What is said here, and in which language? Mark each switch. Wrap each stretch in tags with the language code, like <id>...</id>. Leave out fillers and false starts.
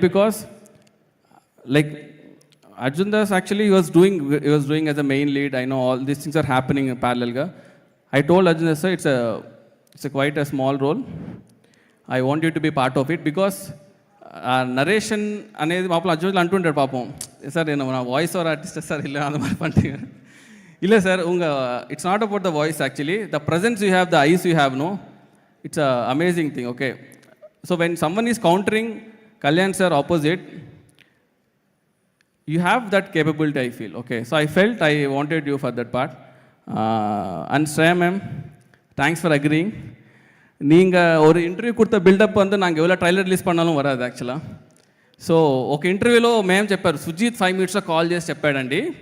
<en>Because like Arjun Das actually he was doing as a main lead. I know all these things are happening in parallel ga. I told Arjun Das sir it's a quite a small role. I want you to be part of it because narration</en> <te>అనేది పాపం అర్జున్ అంటుంటాడు పాపం</te> <ta>sir என்ன நான் voice over artist sir இல்லை அந்த மாதிரி பண்ணிட்டீங்க. இல்லை sir</ta> <en>It's not about the voice actually the presence you have the eyes you have no it's a amazing thing. Okay, so when Samman is countering Kalyan sir opposite, you have that capability, I feel. Okay, so I felt I wanted you for that part. And Shreya ma'am, thanks for agreeing.</en> <ta>நீங்கள் ஒரு interview கொடுத்த build up வந்து நாங்கள் எவ்வளோ trailer release பண்ணாலும் வராது యాక్చువల్గా.</ta> <te>So ఒక ఇంటర్వ్యూలో మేము చెప్పారు సుజీత్ 5 minutesలో కాల్ చేసి చెప్పాడండి.</te>